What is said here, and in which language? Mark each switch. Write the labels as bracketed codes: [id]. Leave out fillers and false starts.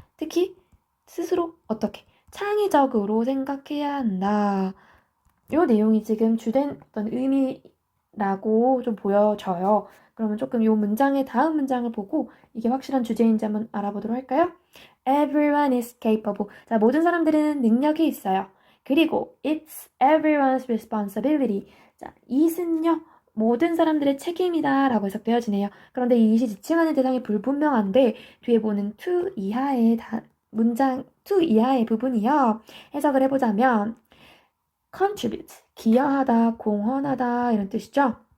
[ko] 특히 스스로 어떻게 창의적으로 생각해야 한다. 이 내용이 지금 주된 어떤 의미라고 좀 보여져요. 그러면 조금 이 문장의 다음 문장을 보고 이게 확실한 주제인지 한번 알아보도록 할까요? [en] Everyone is capable. [ko] 자, 모든 사람들은 능력이 있어요. 그리고 [en] it's everyone's responsibility. [ko] 자, it은요, 모든 사람들의 책임이다 라고 해석되어지네요. 그런데 이 it이 지칭하는 대상이 불분명한데 뒤에 보는 to 이하의 문장 to 이하의 부분이요. 해석을 해보자면 contribute, 기여하다, 공헌하다 이런 뜻이죠.